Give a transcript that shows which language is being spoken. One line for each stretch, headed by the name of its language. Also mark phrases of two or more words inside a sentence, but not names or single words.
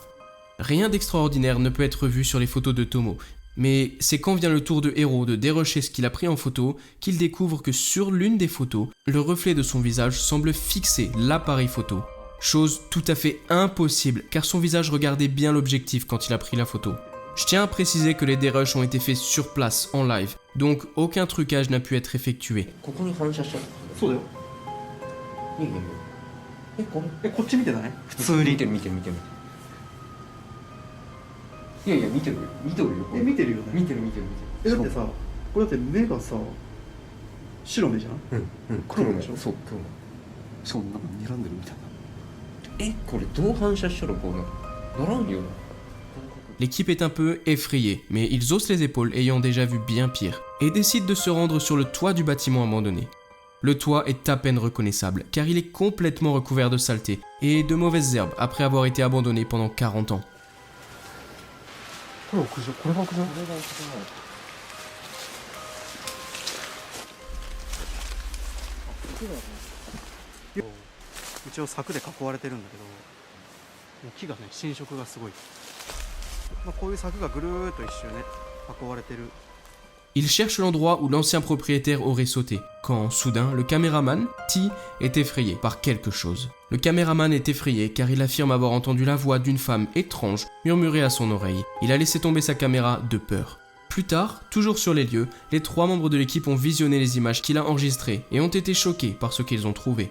French: Rien d'extraordinaire ne peut être vu sur les photos de Tomo, mais c'est quand vient le tour de Hero de dérocher ce qu'il a pris en photo qu'il découvre que sur l'une des photos, le reflet de son visage semble fixer l'appareil photo. Chose tout à fait impossible car son visage regardait bien l'objectif quand il a pris la photo. Je tiens à préciser que les dérushs ont été faits sur place en live, donc aucun trucage n'a pu être effectué.
Japanese: そうだよこっち見てない普通に見てるいやいや見てるよ見てるよね見てるだってさこれだって目がさ白目じゃん黒目でしょそう黒目しかもなんか睨んでるみたいなこれどう反射したらこうならんよな
French: L'équipe est un peu effrayée, mais ils haussent les épaules ayant déjà vu bien pire, et décident de se rendre sur le toit du bâtiment abandonné. Le toit est à peine reconnaissable, car il est complètement recouvert de saleté et de mauvaises herbes après avoir été abandonné pendant 40 ans.
Japanese: これ屋上、これが屋上。一応柵で囲われてるんだけど、もう木がね浸食がすごい。こういう柵がぐるーっと一周ね囲われてる。
French: Il cherche l'endroit où l'ancien propriétaire aurait sauté, quand, soudain, le caméraman, T, est effrayé par quelque chose. Le caméraman est effrayé car il affirme avoir entendu la voix d'une femme étrange murmurer à son oreille. Il a laissé tomber sa caméra de peur. Plus tard, toujours sur les lieux, les 3 membres de l'équipe ont visionné les images qu'il a enregistrées et ont été choqués par ce qu'ils ont trouvé.